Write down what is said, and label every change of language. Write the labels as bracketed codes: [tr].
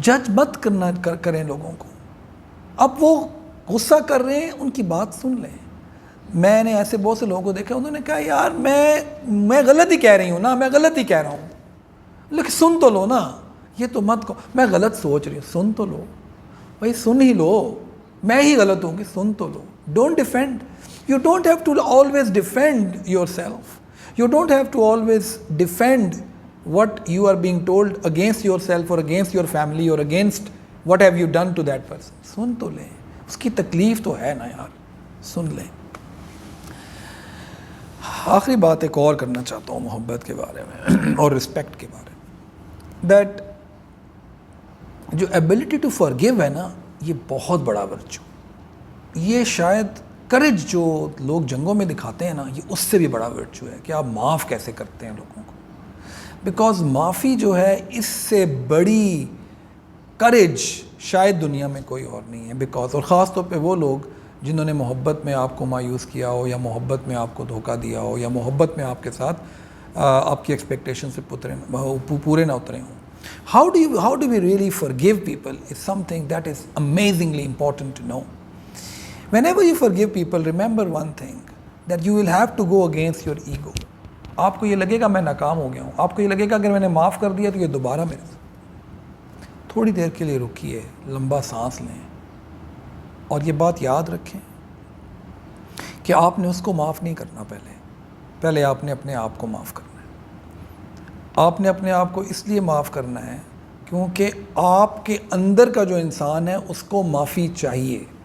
[ur] جج مت کریں لوگوں کو. اب وہ غصہ کر رہے ہیں, ان کی بات سن لیں. میں نے ایسے بہت سے لوگوں کو دیکھا, انہوں نے کہا یار میں غلط ہی کہہ رہی ہوں نا, میں غلط ہی کہہ رہا ہوں, لیکن سن تو لو نا, یہ تو مت کو میں غلط سوچ رہی ہوں, سن تو لو بھائی, سن ہی لو, میں ہی غلط ہوں گی, سن تو لو. [en] Don't defend, you don't have to always defend yourself, you don't have to always defend what you are being told against yourself or against your family or against what have you done to that person. [ur] سن تو لیں, اس کی تکلیف تو ہے نا یار, سن لیں. آخری بات ایک اور کرنا چاہتا ہوں محبت کے بارے میں اور رسپیکٹ کے بارے میں, دیٹ جو ایبلٹی ٹو فارگیو ہے نا, یہ بہت بڑا ورچو. یہ شاید کریج جو لوگ جنگوں میں دکھاتے ہیں نا, یہ اس سے بھی بڑا ورچو ہے کہ آپ معاف کیسے کرتے ہیں لوگوں کو. بیکاز معافی جو ہے, اس سے بڑی کریج شاید دنیا میں کوئی اور نہیں ہے. بیکاز, اور خاص طور پہ وہ لوگ جنہوں نے محبت میں آپ کو مایوس کیا ہو, یا محبت میں آپ کو دھوکہ دیا ہو, یا محبت میں آپ کے ساتھ آپ کی ایکسپیکٹیشن سے پورے نہ اترے ہوں. [en] How do we really forgive people is something that is amazingly important to know. Whenever you forgive people, remember one thing, that you will have to go against your ego. [ur] آپ کو یہ لگے گا میں ناکام ہو گیا ہوں, آپ کو یہ لگے گا اگر میں نے معاف کر دیا تو یہ دوبارہ میرے ساتھ, تھوڑی دیر کے لیے رکیے, لمبا سانس لیں اور یہ بات یاد رکھیں کہ آپ نے اس کو معاف نہیں کرنا. پہلے آپ نے اپنے آپ کو معاف کرنا ہے. آپ نے اپنے آپ کو اس لیے معاف کرنا ہے کیونکہ آپ کے اندر کا جو انسان ہے اس کو معافی چاہیے.